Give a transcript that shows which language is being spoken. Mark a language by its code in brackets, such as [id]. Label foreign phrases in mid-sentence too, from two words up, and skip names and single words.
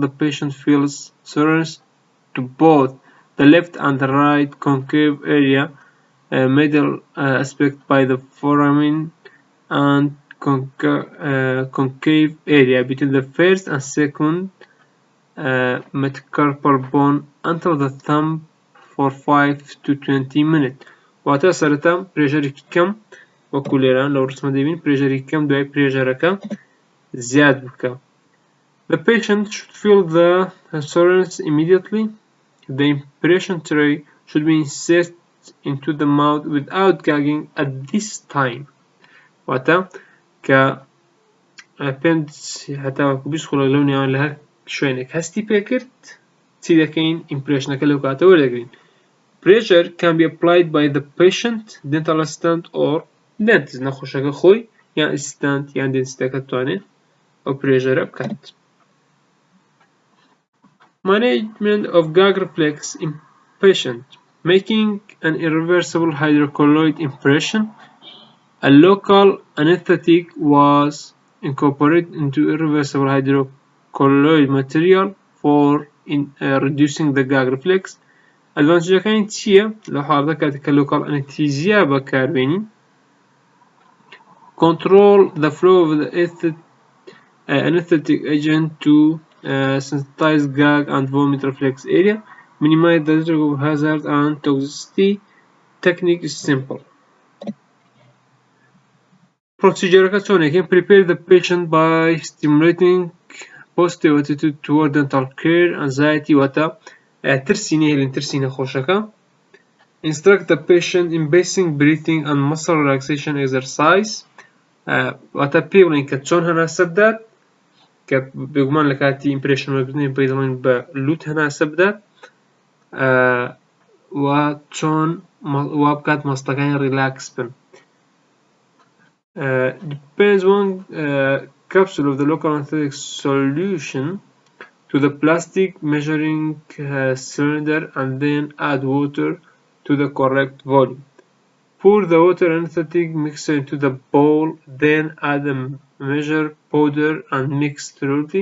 [en] the patient feels soreness to both the left and the right concave area, middle aspect by the foramen, and concave area between the first and second metacarpal bone until the thumb for 5 to 20 minutes. [ckb] واتە سەرەتا پرێژەرێکی کەم وەکو لێران لەو ڕسمە دەبین پرێژەرێکی کەم دوای پرێژەرەکە زیاد بکە. [en] The patient should feel the soreness immediately. The impression tray should be inserted into the mouth without gagging at this time. [ckb] واتە کە پێم هەتا وەکو بیسخۆڵە لەو نێوان لە هەر شوێنێک هەستی پێکرد چی دەکەین ئیمپرێشنەکە لەو کاتەوە وەردەگرین. [en] Pressure can be applied by the patient, dental assistant or dentist. [ckb] نەخۆشەکە خۆی یان ئەسیستانت یان دێنتیستەکە توانێت ئەو پرێژەرە بکات. [en] Management of gag reflex in patient. Making an irreversible hydrocolloid impression. A local anesthetic was incorporated into irreversible hydrocolloid material for reducing the gag reflex. [ckb] ئەدڤانتێجەکانی چییە لە حاڵەتە کاتێک کە لۆکال ئەنەستیزیا بەکاربێنین [en] control the flow of the anesthetic agent to sensitize gag and vomit reflex area, minimize the risk of hazard and toxicity. Technique is simple. Procedure can prepare the patient by stimulating positive attitude toward dental care, anxiety [ckb] واتە ترسی نێهێڵین ترسی نەخۆشەکە. [en] Instruct the patient in basic breathing and muscle relaxation exercise. [ckb] واتە پێ بڵێن کە چۆن هەناسە بدات کە بێگومان لە کاتی ئیمپرێشنۆگرتنی پێی دەڵێن بە لوت هەناسە بدات و چۆن وا بکات مەستەکانی ریلاکس بن. [en] Depends one capsule of the local anesthetic solution to the plastic measuring cylinder and then add water to the correct volume. Pour the water anesthetic mixture into the bowl, then add the measure powder and mix thoroughly.